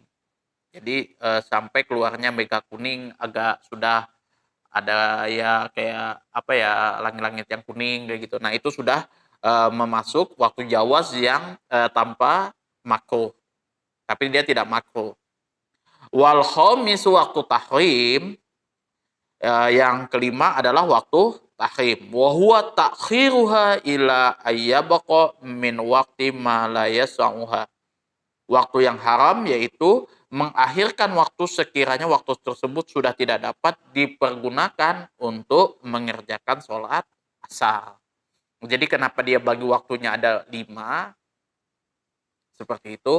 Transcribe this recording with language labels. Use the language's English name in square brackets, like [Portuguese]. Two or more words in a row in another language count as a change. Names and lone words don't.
[Indonesian] Jadi sampai keluarnya mega kuning, agak sudah ada ya kayak apa ya, langit-langit yang kuning kayak gitu. Nah, itu sudah memasuk waktu jawaz yang tanpa makruh. Tapi dia tidak makruh. [Arabic] والخامس وقت تحريم, [Indonesian] yang kelima adalah waktu tahrim. [Arabic] وهو تأخيرها إلى أن يبقى من الوقت ما لا يسعها. [Indonesian] Waktu yang haram yaitu mengakhirkan waktu sekiranya waktu tersebut sudah tidak dapat dipergunakan untuk mengerjakan sholat asar. Jadi kenapa dia bagi waktunya ada 5 seperti itu?